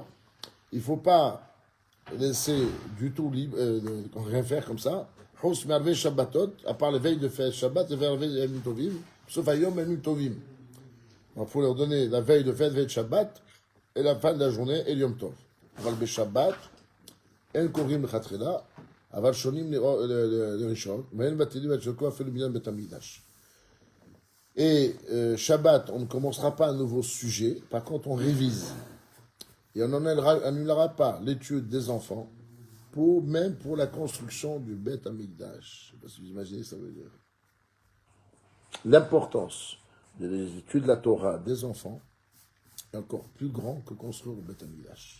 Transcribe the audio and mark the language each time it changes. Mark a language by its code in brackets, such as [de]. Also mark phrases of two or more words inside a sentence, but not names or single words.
[fr] Il ne faut pas laisser du tout libre, rien faire comme ça. À part les veilles de fête Shabbat et vers les veilles de [he] יום טובים, [fr] sauf à [he] יום יום טובים. [fr] Donc, il faut leur donner la veille de fête, veille de Shabbat, et la fin de la journée, et [he] יום טוב. אבל בשבת אין קוראים לכתחילה, אבל שונים לראשון, ואין בטלים את שרקו אפילו בעניין בית המקדש. [fr] Et Shabbat, on ne commencera pas un nouveau sujet, par contre on révise. Et on n'annulera pas l'étude des enfants, même pour la construction du [he] בית המקדש. [fr] Je ne sais pas si vous imaginez ce que ça veut dire. L'importance des études de la Torah des enfants est encore plus grand que construire le [he] בית המקדש.